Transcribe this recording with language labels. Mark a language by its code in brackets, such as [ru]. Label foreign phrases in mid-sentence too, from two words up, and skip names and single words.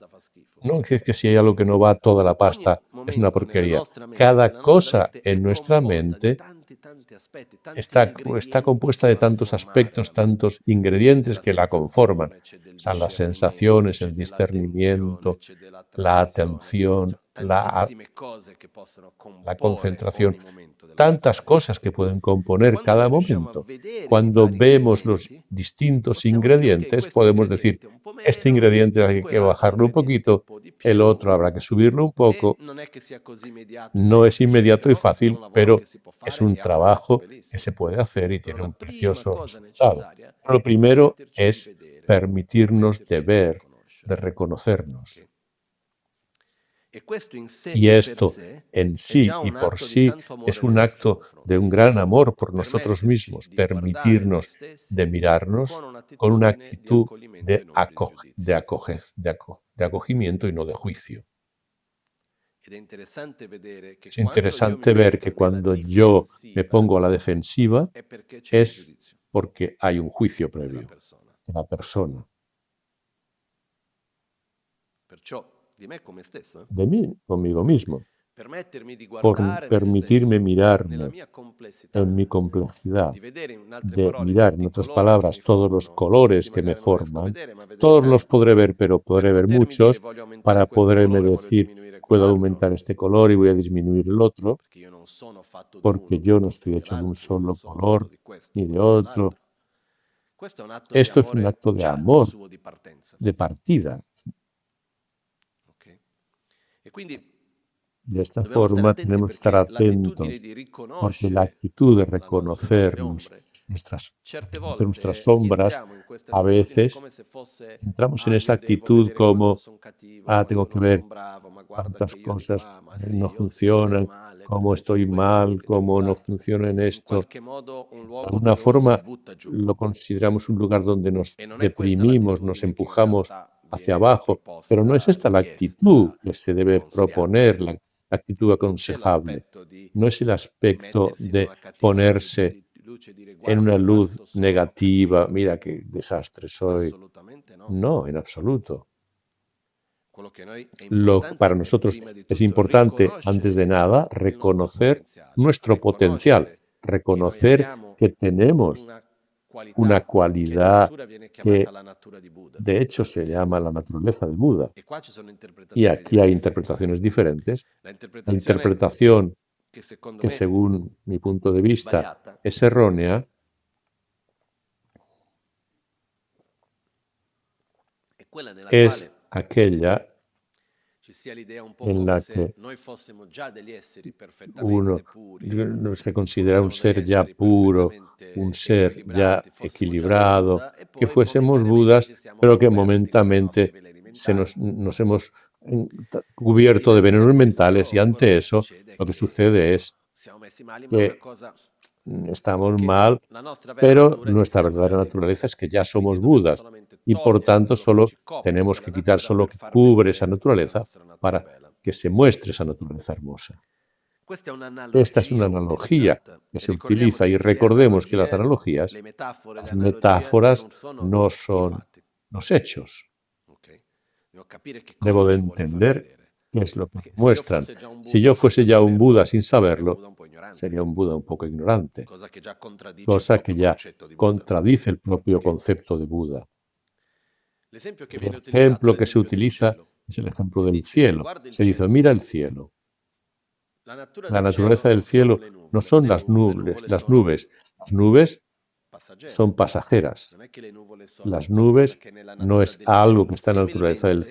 [es] No es que si hay algo que no va, toda la pasta es una porquería. Cada cosa en nuestra mente está compuesta de tantos aspectos, tantos ingredientes que la conforman. O sea, las sensaciones, el discernimiento, la atención, la, [it] tantissime cose che possono [es] la [it] comporre [es] concentración, [it] ogni momento della [es] tantas [it] giornata. [es] cosas que pueden [it] E [es] componer [it] quando [es] cada [it] noi riusciamo a [es] momento. [it] vedere i [es] Cuando [it] vari [es] vemos los [it] ingredienti, [es] distintos [it] possiamo dire, ok, [es] ingredientes, [it] questo [es] podemos decir, [it] ingrediente un po' [es] este [it] meno, [es] ingrediente hay que [it] quell'altro [es] bajarlo un [it] ingrediente un [es] poquito, [it] po' di [es] el [it] più, [es] otro habrá que subirlo un [it] e [es] poco. [it] non è che sia così immediato e [es] No es [it] semplice, [es] inmediato y [it] però è un [es] fácil, [it] lavoro [es] pero [it] che si può [es] es [it] fare [es] un [it] e ha un effetto [es] trabajo que [it] bellissimo. [es] se puede hacer y [it] Però [es] tiene [it] la [es] un [it] prima [es] precioso [it] cosa [es] resultado. [it] necessaria [es] Lo [it] è [es] primero [it] permetterci di [es] es [it] vedere, [es] permitirnos de [it] permetterci di [es] ver, de [it] riconoscere. [es] reconocernos. [it] Ok? E questo in sé [es] Y [it] e per [es] esto [it] sé [es] en [it] è [es] sí [it] già [es] y [it] un [es] por [it] atto di [es] sí [it] tanto [es] es [it] amore nei [es] un [it] nostri [es] acto de un [it] confronti. [es] gran amor por nosotros [it] Permetterci [es] mismos, [it] di guardare noi [es] permitirnos de [it] stessi [es] mirarnos [it] con [es] con una [it] un'attitudine di [es] actitud [it] accoglimento e [es] de, [it] non di giudizio. [es] de acogimiento y no de juicio. [it] Ed è interessante vedere che [es] Es [it] quando io mi [es] interesante ver [it] metto [es] que [it] nella [es] cuando yo me [it] difensiva [es] pongo a la defensiva [it] è perché c'è un [es] es [it] giudizio [es] porque hay un juicio [it] della [es] previo [it] persona. [es] de la persona, [it] Perciò di me come stesso, [es] de mí, conmigo mismo, [it] permettermi di [es] por [it] guardare me [es] permitirme [it] stesso nella [es] mirarme [it] mia complessità, [es] en mi complejidad, [it] di vedere in altre [es] de [it] parole [es] mirar, [it] tutti [es] en [it] i [es] otras [it] colori che mi [es] palabras, todos los [it] formano, tutti [es] colores que me [it] magari non riesco a [es] forman. [it] vedere, ma vedere [es] Todos los [it] tanti, [es] podré ver, pero [it] per [es] podré ver [it] potermi dire [es] muchos [it] voglio aumentare [es] para [it] questo [es] poderme [it] colore, voglio [es] decir, [it] diminuire [es] puedo [it] quell'altro, [es] aumentar este color y voy a disminuir el otro, [it] perché io non sono fatto di [es] porque [it] uno [es] yo no [it] piuttosto [es] estoy [it] che [es] hecho de un [it] l'altro, io non [es] solo [it] sono fatto [es] color [it] di questo [es] ni de [it] o [es] otro. [it] dell'altro. Questo è un atto di [es] Esto es un [it] amore [es] acto de [it] già di [es] amor, [it] suo di partenza. [es] de partida. [it] Ok? E quindi [es] De esta [it] dobbiamo stare [es] forma [it] attenti [es] tenemos que estar [it] perché l'attitudine [es] atentos, [it] di [es] porque la [it] riconoscere [es] actitud de [it] le nostre [es] reconocernos, [it] ombre, [es] reconocer [it] certe [es] nuestras [it] volte [es] sombras, [it] rientriamo in questa [es] a [it] attitudine [es] veces [it] come se fosse, [es] entramos en esa [it] io devo [es] actitud [it] vedere quanto [es] como, [it] sono cattivo, quanto [es] tengo que [it] non sono [es] ver [it] bravo, ma guarda [es] cuántas [it] che io di [es] cosas [it] qua, ma [es] no [it] sì, io sono messo [es] funcionan, [it] male [es] cómo [it] perché c'ho [es] estoy [it] questo, [es] mal, [it] perché c'ho [es] cómo no [it] quell'altro. [es] funciona en [it] In [es] esto. [it] qualche modo un [es] De [it] luogo [es] alguna [it] dove uno si [es] forma [it] butta giù. [es] lo consideramos un lugar donde nos [it] E non è questa [es] deprimimos, nos [it] l'attitudine che in [es] empujamos [it] realtà [es] hacia [it] viene [es] abajo, pero no es [it] proposta, [es] esta la actitud [it] richiesta, [es] que se debe [it] consigliata. [es] proponer, la actitud [it] Non c'è [es] aconsejable. [it] l'aspetto di [es] No es el aspecto [it] mettersi in [es] de [it] una cattiva [es] ponerse [it] luce e dire [es] en [it] guarda [es] una luz [it] quanto sono [es] negativa, [it] cattivo. [es] mira qué desastre soy. [it] Assolutamente no. [es] No, en absoluto. [it] Quello che noi è [es] Para [it] importante è [es] nosotros [it] prima di [es] es [it] tutto [es] importante, antes de [it] riconoscere [es] nada, [it] il nostro [es] reconocer [it] potenziale, [es] nuestro potencial, [it] riconoscere che noi [es] reconocer [it] abbiamo [es] que tenemos [it] una [es] una [it] qualità che di [es] cualidad [it] natura viene chiamata [es] que [it] la natura di Buddha. [es] de hecho se llama la naturaleza de Buda. [it] E qua ci sono [es] Y [it] interpretazioni [es] aquí hay [it] diverse. [es] interpretaciones diferentes. [it] La [es] La [it] interpretazione [es] interpretación [it] che secondo [es] que [it] me [es] según mi punto de [it] è [es] vista [it] sbagliata [es] es errónea [it] è quella nella [es] es [it] quale [es] aquella [it] ci sia l'idea un po' [es] en [it] come [es] la [it] se [es] que [it] noi fossimo già degli esseri [es] uno [it] perfettamente puri, [es] se considera un [it] fossimo degli [es] ser ya [it] esseri [es] puro, un [it] perfettamente [es] ser ya [it] equilibrati, fossimo già dei [es] equilibrado, [it] Buddha e [es] que [it] poi [es] fuésemos [it] momentaneamente [es] Budas, [it] ci siamo [es] pero que [it] ricoperti con i nostri [es] momentáneamente [it] veleni mentali [es] nos hemos [it] e [es] cubierto de [it] dinanzi a [es] venenos mentales y [it] questo quello [es] ante [it] che [es] eso [it] succede è [es] lo que [it] che [es] sucede es [it] siamo messi male, ma è una [es] que [it] cosa [es] estamos [it] che [es] mal, [it] la nostra vera [es] pero [it] natura è che [es] nuestra [it] siamo già [es] verdadera [it] dei [es] naturaleza [it] Buddha [es] es que ya [it] e quindi [es] somos [it] dobbiamo [es] Budas [it] solamente [es] y por [it] togliere [es] tanto [it] quello che [es] solo [it] ci copre [es] tenemos [it] quella [es] que quitar [it] natura [es] solo [it] per [es] que [it] far [es] cubre esa [it] vedere la [es] naturaleza [it] nostra natura [es] para [it] bella. [es] que se muestre esa naturaleza hermosa. [it] Questa è [es] Esta es una [it] un'analogia [es] analogía [it] utilizzata [es] que [it] e [es] se utiliza y [it] ricordiamoci che [es] recordemos que las [it] le [es] analogías, [it] metafore, le [es] las [it] analogie [es] metáforas [it] non sono [es] no [it] i [es] son [it] fatti. [es] los hechos. [it] Ok? Devo capire che [es] Debo [it] cosa [es] de [it] ci vuole far [es] entender [it] vedere. [es] qué es lo que [it] Perché se io [es] muestran. [it] fossi già un [es] Si [it] Buddha [es] yo fuese [it] senza [es] ya un Buda [it] saperlo, [es] sin [it] sarei un [es] saberlo, [it] Buddha un po' ignorante, [es] sería un Buda un poco ignorante, [it] cosa che già contraddice il [es] cosa que [it] proprio [es] ya [it] concetto di Buddha. [es] contradice el propio [it] Ok? [es] concepto de Buda. [it] L'esempio che [es] El [it] viene utilizzato è [es] ejemplo que se [it] l'esempio del [es] utiliza [it] cielo. [es] es el ejemplo [it] Si [es] del [it] dice, [es] cielo. [it] guarda il [es] Se dice, [it] cielo. [es] mira el cielo. [it] La natura [es] La [it] del cielo [es] naturaleza [it] non [es] del [it] sono [es] cielo [it] le [es] no [it] nuvole, [es] son las [it] le [es] nubes, [it] nuvole [es] las [it] sono [es] nubes. Las nubes [it] passaggere. [es] son pasajeras. [it] Non è che le nuvole sono [es] Las [it] qualcosa [es] nubes [it] che nella [es] no [it] natura [es] es [it] del [es] algo [it] cielo. [es] que está en la naturaleza del